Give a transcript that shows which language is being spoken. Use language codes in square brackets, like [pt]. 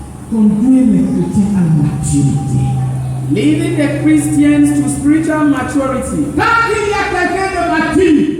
[fr] Conduire les chrétiens à la maturité. [en] Leading the Christians to spiritual maturity. [fr] Quand il y a quelqu'un de mature,